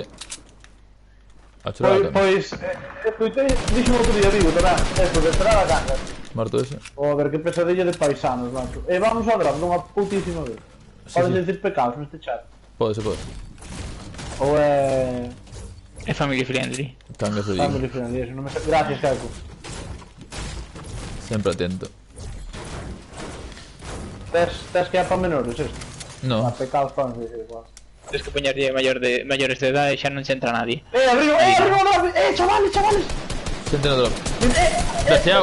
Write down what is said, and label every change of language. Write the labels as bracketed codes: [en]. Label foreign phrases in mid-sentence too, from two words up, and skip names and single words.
[gl] A chorar a Cangas. Pois, escoitei, dixo outro día, digo, tamén, eso, de chorar a Cangas. [es] Muerto ese. [gl] A ver, que pesadilla de paisanos, macho. Vamos ao drop, dunha putísima vez. Podes decir pecados neste chat. Pode. Ou é... É [en] family friendly. [gl] Cangas de Vigo. [en] Family friendly, [gl] eso, non me... Gracias, Caco. Sempre atento. Tes que é para menores isto. No. Para pecados para non sei igual. Tens que poñerlle maiores de edad e xa non se entra nadie. Arriba, chavales! Xente no drop. Crasheado.